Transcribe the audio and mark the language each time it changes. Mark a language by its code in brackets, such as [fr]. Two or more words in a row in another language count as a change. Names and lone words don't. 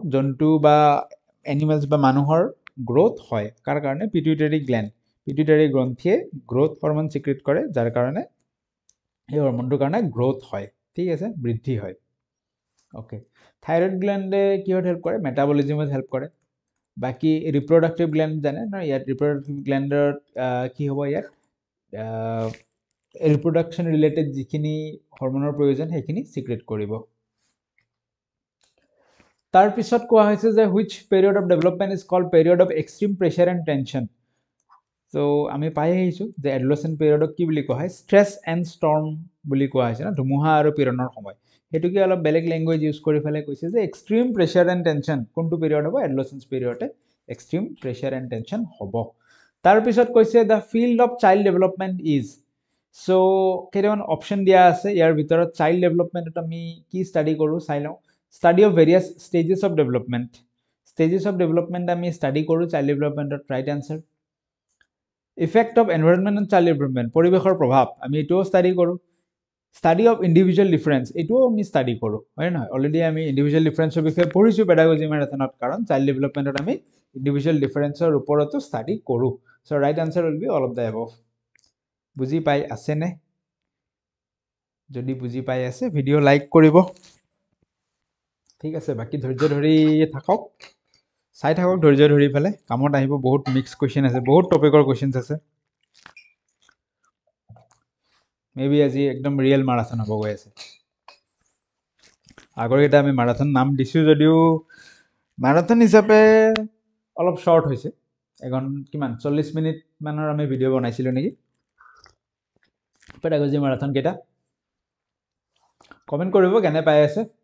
[as] জন্তু বা এনিমেলস বা মানুহৰ গ্ৰোথ হয় কাৰ কাৰণে পিটুইটাৰি গ্ৰন্থিয়ে [en] growth hormone secrete [as] কৰে যাৰ কাৰণে এই হৰমনটোৰ কাৰণে গ্ৰোথ হয় ঠিক আছে বৃদ্ধি হয় ওকে [en] thyroid gland [as] কিহত হেল্প কৰে মেটাবলিজমত হেল্প কৰে বাকি [en] reproductive gland [as] জানে ন ইয়াত [en] reproductive gland [as] কি হ'ব ইয়াত [en] reproduction related [as] যিখিনি হৰমনৰ প্ৰয়োজন সেইখিনি সিক্ৰেট কৰিব তাৰ পিছত কোৱা হৈছে যে [en] which period of development is called period of extreme pressure and tension [as] so আমি পাই আহিছো যে [en] adolescent period [as] ক কি বুলি কোৱা হয় [en] stress and storm [as] বুলি কোৱা হৈছে না ধুমুহা আৰু পীড়নৰ সময় হেতু কি অলপ বেলেগ [en] language use [as] কৰি ফেলে কৈছে যে [en] extreme pressure and tension [as] কোনটো পিৰিয়ড হ'ব [en] adolescent period extreme pressure and tension [as] হ'ব তাৰ পিছত কৈছে [en] the field of child development is so [as] কেইটামান অপচন দিয়া আছে ইয়াৰ ভিতৰত [en] child development [as] আমি কি ষ্টাডি কৰো চাই লওঁ [en] study of various stages of development [as] আমি study কৰো [en] child development right answer effect of environment on child development [as] পৰিবেশৰ প্ৰভাৱ আমি এটোও study কৰো [en] study of individual difference [as] এটোও আমি study কৰো হয় নহয় অলৰেডি আমি [en] individual difference [as] ৰ বিষয়ে পঢ়িছো [en] pedagogy marathon [as] ত কাৰণ [en] child development [as] ত আমি [en] individual difference [as] ৰ ওপৰতো study কৰো [en] so right answer will be all of the above [as] বুজি পাই আছে নে যদি বুজি পাই আছে [en] video like [as] কৰিব ঠিক আছে বাকি ধৈৰ্য ধৰি থাকক চাই থাকক ধৈৰ্য ধৰি পেলাই কামত আহিব বহুত মিক্স কুৱেশ্যন আছে বহুত টপিকৰ কুৱেশ্যনছ আছে মেবি আজি একদম [en] real marathon [as] হ'ব গৈ আছে আগৰ কেইটা আমি মাৰাথন নাম দিছোঁ যদিও মাৰাথন হিচাপে অলপ শ্বৰ্ট হৈছে এখন কিমান 40 মিনিট মানৰ আমি ভিডিঅ' বনাইছিলোঁ নেকি [en] pedagogy marathon [as] কেইটা কমেণ্ট কৰিব কেনে পাই আছে